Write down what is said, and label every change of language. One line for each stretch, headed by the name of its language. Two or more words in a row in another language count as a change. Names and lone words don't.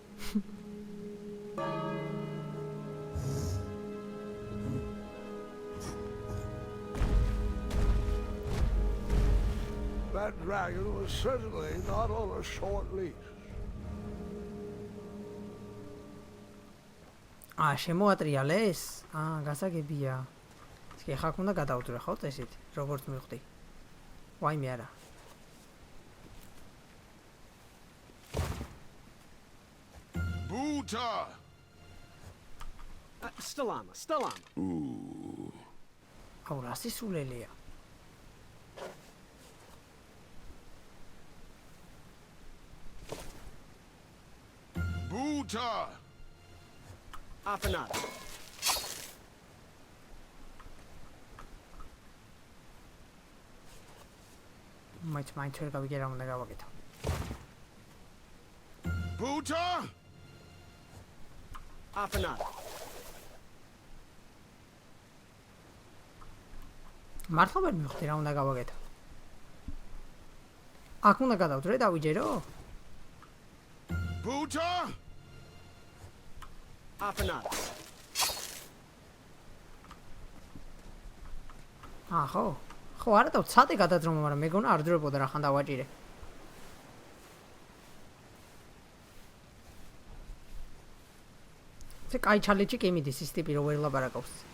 English: That dragon was certainly not on a short leash.
Georgian: შემოატრიალეს? გასაგებია. კი ხა უნდა გადავწვე ხო წესით, როგორც მივხვდი. ვაიმე არა. Buta! Stalama. აუ რა სისულელია. Buta! Apanada. მაინც ვერ გავიგე რა უნდა გავაკეთო. Buta! Apanada. მართლა ვერ მივხვდი რა უნდა გავაკეთო. აქ უნდა გადავწვე და ვიჯერო? Buta! Apanada. ხო არა და ცადე გადაძრომა, მაგრამ მეგონა არ დროებოდა რა ხან დავაჭირე. це კაი ჩალენჯი კი მიდის ის ტიპი რო ვერ ლაპარაკობს.